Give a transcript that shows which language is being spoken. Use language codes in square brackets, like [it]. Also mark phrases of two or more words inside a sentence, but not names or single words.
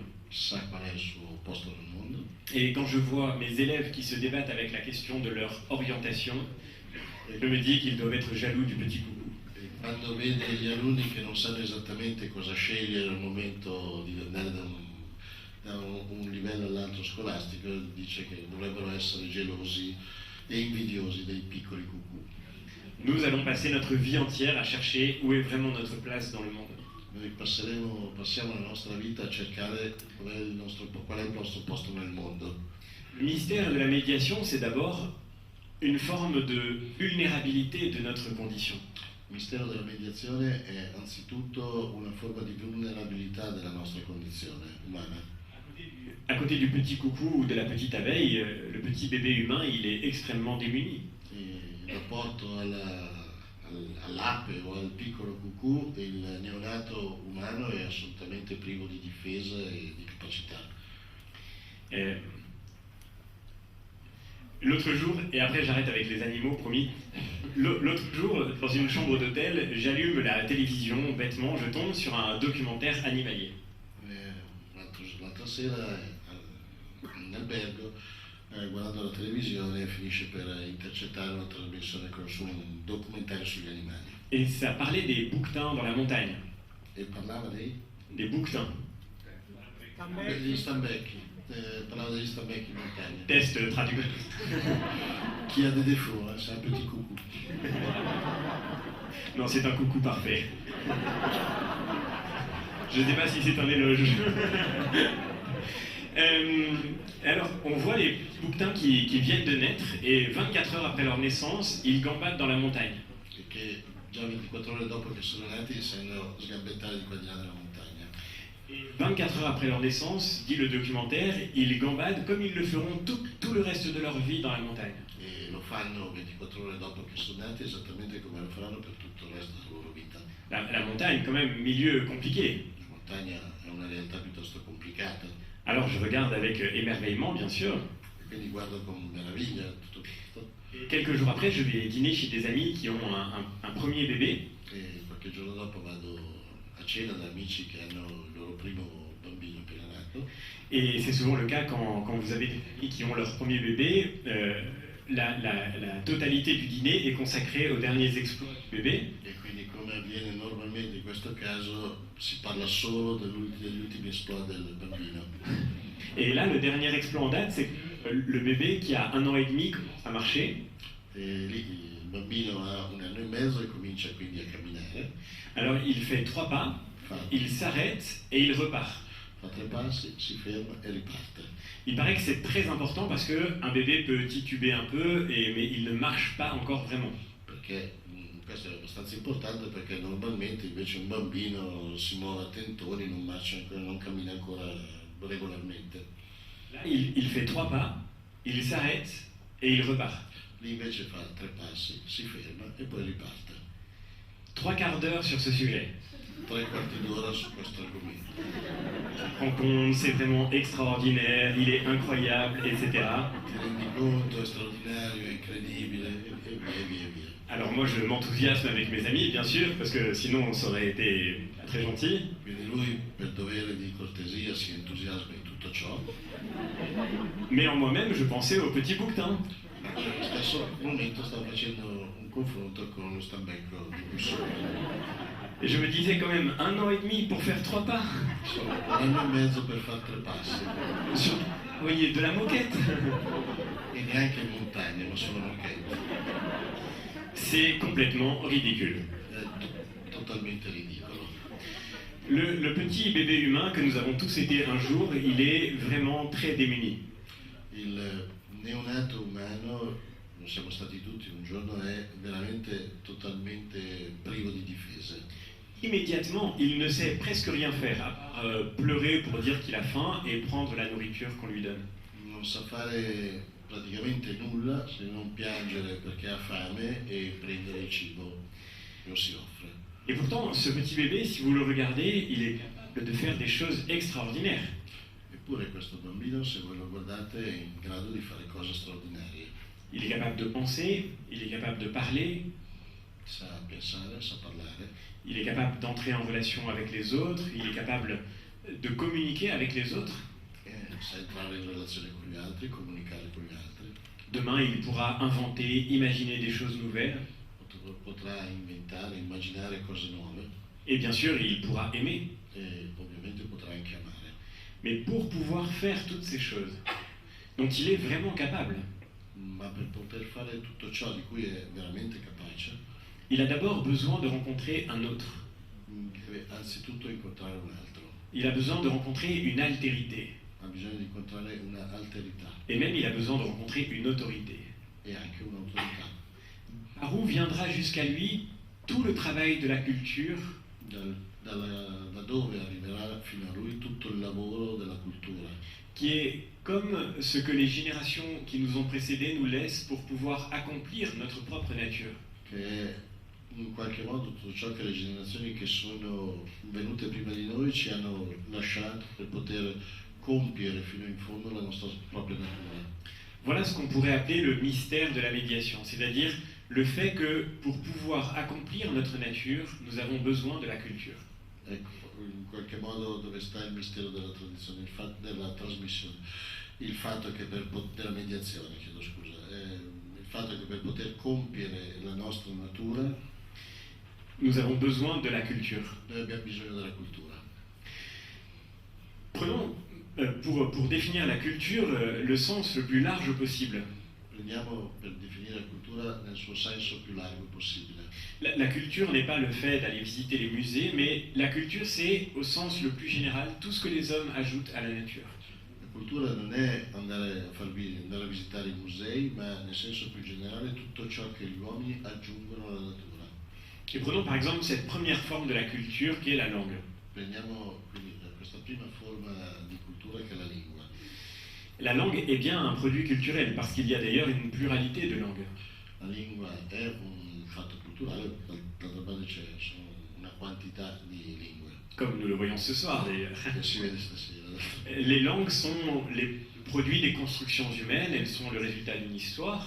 [it] Sa qual è il suo posto nel mondo. [fr] Et quand je vois mes élèves qui se débattent avec la question de leur orientation, je me dis qu'ils doivent être jaloux du petit coucou. [it] E quando vede gli alunni che non sanno esattamente cosa scegliere al momento di andare da un livello all'altro scolastico, dice che dovrebbero essere gelosi e invidiosi dei piccoli cucù. [fr] Nous allons passer notre vie entière à chercher où est vraiment notre place dans le monde. [it] Noi passiamo la nostra vita a cercare qual è il nostro posto nel mondo. [fr] Le mystère de la médiation, c'est d'abord une forme de vulnérabilité de notre condition. [it] Il mistero della mediazione è anzitutto una forma di vulnerabilità della nostra condizione umana. [fr] À côté du petit coucou ou de la petite abeille, le petit bébé humain, il est extrêmement démuni. [it] Il rapporto all'ape o al piccolo cucù, il neonato umano è assolutamente privo di difesa e di capacità. [fr] L'autre jour, et après j'arrête avec les animaux, promis, l'autre jour, dans une chambre d'hôtel, j'allume la télévision, bêtement, je tombe sur un documentaire animalier. [it] L'altra sera in albergo, guardando la televisione, finisce per intercettare una trasmissione su un documentario sugli animali. [fr] Et ça parlait des bouquetins dans la montagne. [it] E parlava [fr] Des bouquetins. [it] degli stambecchi, parlava degli stambecchi in montagna. [fr] Test traduit. [it] Chi ha [fr] des défauts, c'est un petit coucou. Non, c'est un coucou parfait. Je ne sais pas si c'est un éloge. Alors, on voit les bouquetins qui viennent de naître et 24 heures après leur naissance, ils gambadent dans la montagne. [it] E che già 24 ore dopo che sono nati sanno sgambettare di qua e di là nella montagna. [fr] Et 24 heures après leur naissance, dit le documentaire, ils gambadent comme ils le feront tout le reste de leur vie dans la montagne. [it] E lo fanno 24 ore dopo che sono nati esattamente come lo faranno per tutto il resto della loro vita. [fr] La montagne, quand même, milieu compliqué. [it] La montagna è una realtà piuttosto complicata, [fr] Alors je regarde avec émerveillement, bien sûr. [it] e quindi guardo con meraviglia tutto questo. [fr] Et quelques jours après, je vais dîner chez des amis qui ont un premier bébé. [it] E qualche giorno dopo vado a cena da amici che hanno il loro primo bambino appena nato. [fr] Et c'est souvent le cas quand vous avez des amis qui ont leur premier bébé. La totalité du dîner est consacrée aux derniers exploits du bébé. [it] E quindi, come avviene normalmente in questo caso, si parla solo degli ultimi esploit del bambino. [fr] Et là, le dernier exploit en date, c'est que le bébé qui a 1 an et demi commence à marcher. [it] E lì il bambino ha 1 anno e mezzo e comincia quindi a camminare, [fr] Alors il fait 3 pas, il s'arrête et il repart. [it] fa 3 passi, si ferma e riparte. [fr] Il paraît que c'est très important parce qu'un bébé peut tituber un peu, mais il ne marche pas encore vraiment. [it] Perché questo è abbastanza importante, perché normalmente invece un bambino si muove a tentoni, non marcia ancora, non cammina ancora regolarmente. [fr] Là, il fait 3 pas, il s'arrête et il repart. [it] Lì invece fa 3 passi, si ferma e poi riparte. [fr] 3 quarts d'heure sur ce sujet. [it] 3 quarti d'ora su questo argomento. [fr] Rend compte, c'est vraiment extraordinaire, il est incroyable, etc. [it] Ti rendi conto, è straordinario, è incredibile, e via. [fr] Alors moi je m'enthousiasme avec mes amis, bien sûr, parce que sinon ça aurait été pas très gentil. [it] Quindi lui, per dovere di cortesia, si entusiasma in tutto ciò, [fr] Mais en moi-même, je pensais au petit bouquetin. [it] ma nello stesso momento sta facendo un confronto con lo stambecco di Bussolini. [fr] Et je me disais quand même 1 an et demi pour faire 3 pas. [it] Sono 1 anno e mezzo per fare 3 passi, [fr] Vous voyez, de la moquette. [it] e neanche in montagna, ma solo moquette. [fr] C'est complètement ridicule. [it] È totalmente ridicolo. [fr] Le petit bébé humain que nous avons tous été un jour, il est vraiment très démuni. [it] Il neonato umano, lo siamo stati tutti un giorno, è veramente totalmente privo di difese. [fr] Immédiatement, il ne sait presque rien faire, à part pleurer pour dire qu'il a faim et prendre la nourriture qu'on lui donne. [it] Non sa fare praticamente nulla se non piangere perché ha fame e prendere il cibo che lo si offre. [fr] Et pourtant, ce petit bébé, si vous le regardez, il est capable de faire des choses extraordinaires. [it] Eppure questo bambino, se voi lo guardate, è in grado di fare cose straordinarie. [fr] Il est capable de penser, il est capable de parler, [it] Sa pensare, sa parlare, [fr] il est capable d'entrer en relation avec les autres, il est capable de communiquer avec les autres. [it] sa entrare in relazione con gli altri, comunicare con gli altri. [fr] Demain, il pourra inventer, imaginer des choses nouvelles. [it] Potrà inventare, immaginare cose nuove [fr] Et bien sûr, il pourra aimer. [it] e ovviamente potrà anche amare. [fr] Mais pour pouvoir faire toutes ces choses dont il est vraiment capable, [it] Ma per poter fare tutto ciò di cui è veramente capace, [fr] il a d'abord besoin de rencontrer un autre. [it] deve anzitutto incontrare un altro, [fr] Il a besoin de rencontrer une altérité. [it] ha bisogno di incontrare una alterità [fr] Et même, il a besoin de rencontrer une autorité. [it] e anche un'autorità. [fr] Par où viendra jusqu'à lui tout le travail de la culture, [it] Da dove arriverà fino a lui tutto il lavoro della cultura, [fr] qui est comme ce que les générations qui nous ont précédés nous laissent pour pouvoir accomplir notre propre nature. [it] che è in qualche modo tutto ciò che le generazioni che sono venute prima di noi ci hanno lasciato per poter compiere fino in fondo la nostra propria natura. [fr] Voilà ce qu'on pourrait appeler le mystère de la médiation, c'est-à-dire le fait que pour pouvoir accomplir notre nature, nous avons besoin de la culture. [it] Ecco, in qualche modo dove sta il mistero della tradizione, della trasmissione, il fatto che della mediazione, chiedo scusa, il fatto che per poter compiere la nostra natura [fr] Nous avons besoin de la culture. [it] noi abbiamo bisogno della cultura. [fr] Prenons, pour définir la culture, le sens le plus large possible. [it] Prendiamo per definire la cultura nel suo senso più largo possibile. [fr] La culture n'est pas le fait d'aller visiter les musées, mais la culture, c'est, au sens le plus général, tout ce que les hommes ajoutent à la nature. [it] La cultura non è andare a visitare i musei, ma nel senso più generale tutto ciò che gli uomini aggiungono alla natura. [fr] Et prenons par exemple cette première forme de la culture qui est la langue. [it] prendiamo quindi questa prima forma di cultura che è la lingua. [fr] La langue est bien un produit culturel parce qu'il y a d'ailleurs une pluralité de langues. [it] La lingua è un fatto culturale, d'altra parte c'è una quantità di lingue [fr] Comme nous le voyons ce soir d'ailleurs. [it] che si vede stasera. [fr] Les langues sont les produits des constructions humaines, elles sont le résultat d'une histoire.